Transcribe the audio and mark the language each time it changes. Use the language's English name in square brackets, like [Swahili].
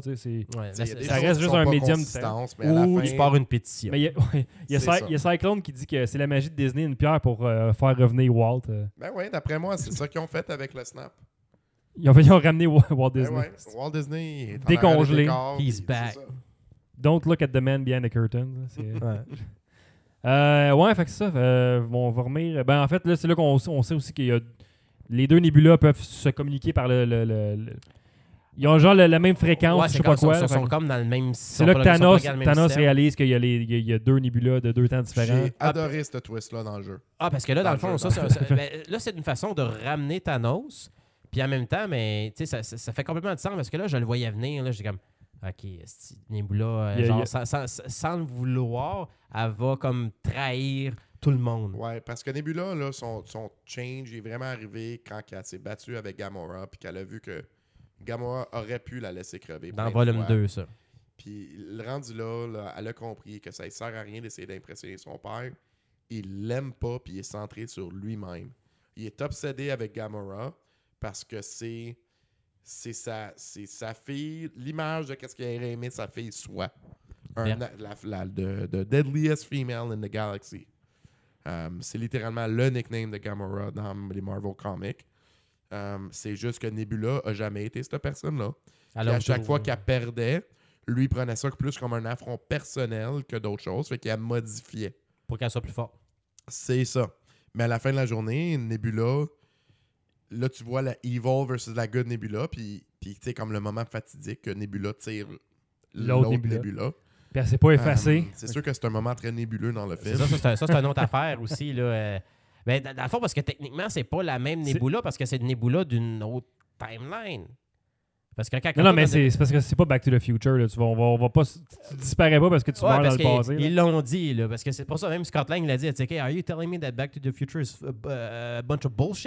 [French] Tu sais, ça reste juste un médium de distance. Ou tu pars une pétition. Mais il y a Cyclone qui dit que c'est la magie de Disney, une pierre pour faire revenir Walt. Ben oui, d'après moi, c'est ça qu'ils ont fait avec le Snap. Ils ont ramené Walt Disney. Walt Disney est décongelé. [English] He's back. Don't look at the man behind the curtain. [French] Ouais, fait que c'est ça. On va remettre. Ben, en fait, là, c'est là qu'on sait aussi qu'il y a. Les deux nébulas peuvent se communiquer par le ils ont genre la même fréquence, ouais, je sais pas quoi. Ils sont comme dans le même. C'est là que Thanos réalise qu'il y a, il y a deux nébulas de deux temps différents. J'ai adoré ce twist-là dans le jeu. Ah, parce que là, dans le fond, jeu, ça, là, c'est une façon de ramener Thanos. Puis en même temps, mais tu sais, ça fait complètement de sens parce que là, je le voyais venir. Là, j'étais comme. Ok, Nebula, sans le vouloir, elle va comme trahir tout le monde. Ouais, parce que Nebula, là, son change est vraiment arrivé quand elle s'est battue avec Gamora, puis qu'elle a vu que Gamora aurait pu la laisser crever. Dans volume 2, ça. Puis le rendu là, elle a compris que ça ne sert à rien d'essayer d'impressionner son père. il l'aime pas, puis il est centré sur lui-même. Il est obsédé avec Gamora parce que c'est sa fille, l'image de qu'est-ce qu'il aurait aimé sa fille soit. [English] The deadliest female in the galaxy. [French] C'est littéralement le nickname de Gamora dans les Marvel comics. C'est juste que Nebula a jamais été cette personne-là. Alors, à chaque fois qu'elle perdait, lui prenait ça plus comme un affront personnel que d'autres choses, fait qu'il a modifié. Pour qu'elle soit plus forte. C'est ça. Mais à la fin de la journée, Nebula, là tu vois la evil versus la good Nebula, puis tu sais comme le moment fatidique que Nebula tire l'autre Nebula. Puis elle s'est pas effacée. C'est sûr que c'est un moment très nébuleux dans le film. Ça c'est une autre affaire aussi. Là. Mais dans le fond, parce que techniquement, c'est pas la même Nebula, parce que c'est une Nebula d'une autre timeline. Parce que quand non, mais c'est parce que c'est pas Back to the Future. Là. Tu disparais pas parce que tu meurs dans le passé. Ils l'ont dit, là, parce que c'est pour ça même Scott Lang l'a dit. [English] Okay, are you telling me that Back to the Future is a bunch of bullshit?